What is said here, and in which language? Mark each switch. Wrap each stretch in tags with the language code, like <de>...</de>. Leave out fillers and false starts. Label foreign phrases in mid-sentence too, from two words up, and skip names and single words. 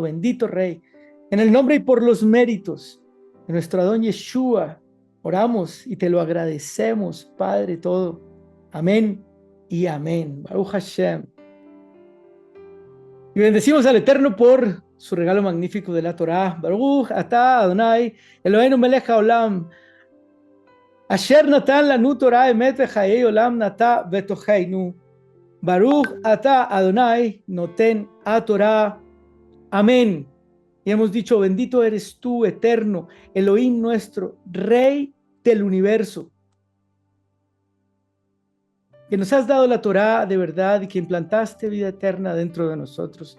<es>Bendito Rey, en el nombre y por los méritos de nuestro Adón Yeshua, oramos y te lo agradecemos, Padre, todo. Amén y amén.</es> <he>ברוך השם.</he> <es>Y bendecimos al Eterno por su regalo magnífico de la Torá.</es> <he>ברוך אתה אדני אלהינו מלך העולם אשר נתן לנו תורת אמת וחיי עולם נטע בתוכנו. ברוך אתה אדני נותן התורה.</he> <es>Amén. Y hemos dicho, bendito eres tú, Eterno, Elohim nuestro, Rey del universo, que nos has dado la Torá de verdad y que implantaste vida eterna dentro de nosotros.</es>